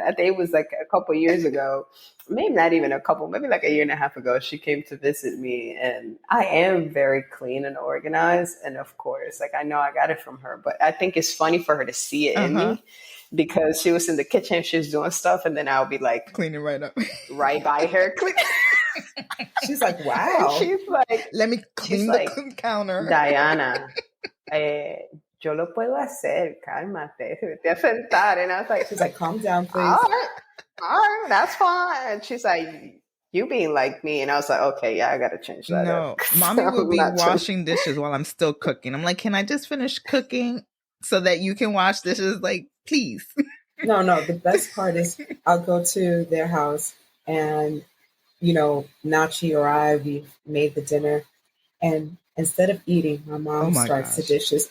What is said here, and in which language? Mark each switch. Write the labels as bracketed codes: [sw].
[en] I think it was like a couple years ago, maybe not even a couple, maybe like a year and a half ago, she came to visit me, and I am very clean and organized. And of course, like I know I got it from her, but I think it's funny for her to see it in me, because she was in the kitchen, she was doing stuff, and then I'll be like cleaning right up, right by her. She's like, wow. She's like, let me clean the counter. [es] Diana, yo lo puedo hacer, cálmate, vete a sentar. [en] And I was like, she's like, calm down, please. All right, that's fine. And she's like, you being like me. And I was like, okay, yeah, I got to change that. No, mommy would be washing dishes while I'm still cooking. I'm like, can I just finish cooking so that you can wash dishes? Like, please. No, the best part is I'll go to their house and Nachi or we've made the dinner, and instead of eating, my mom starts the dishes.